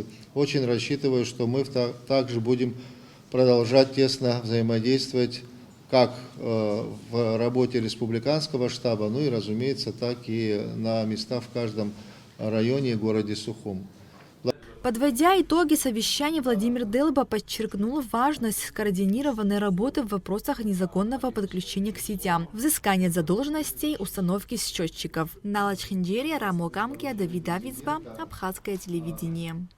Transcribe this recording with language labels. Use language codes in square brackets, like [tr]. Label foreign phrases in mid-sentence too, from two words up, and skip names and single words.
[ru] Очень рассчитываю, что мы также будем продолжать тесно взаимодействовать как в работе республиканского штаба, ну и, разумеется, так и на местах в каждом районе и городе Сухум. Подводя итоги совещания, Владимир Делба подчеркнул важность скоординированной работы в вопросах незаконного подключения к сетям, взыскания задолженностей, установки счетчиков. Налач Хинджери, Рамо Камки, Давид Давицба, Абхазское телевидение.